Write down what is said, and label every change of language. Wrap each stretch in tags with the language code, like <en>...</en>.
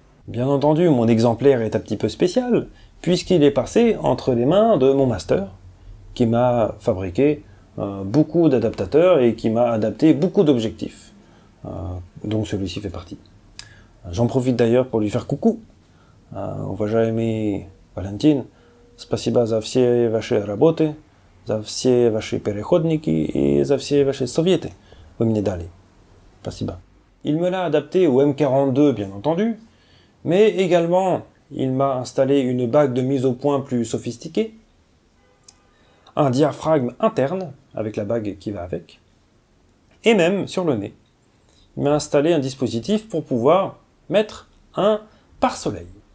<fr>Bien entendu, mon exemplaire est un petit peu spécial, puisqu'il est passé entre les mains de mon master, qui m'a fabriqué beaucoup d'adaptateurs et qui m'a adapté beaucoup d'objectifs. Donc celui-ci fait partie. J'en profite d'ailleurs pour lui faire coucou.</fr> <ru>Уважаемый Валентин, спасибо за все ваши работы, за все ваши переходники и за все ваши советы. Вы мне дали. Спасибо.</ru> <fr>Il me l'a adapté au M42, bien entendu, mais également, il m'a installé une bague de mise au point plus sophistiquée, un diaphragme interne, avec la bague qui va avec, et même, sur le nez, il m'a installé un dispositif pour pouvoir mettre un pare-soleil.</fr>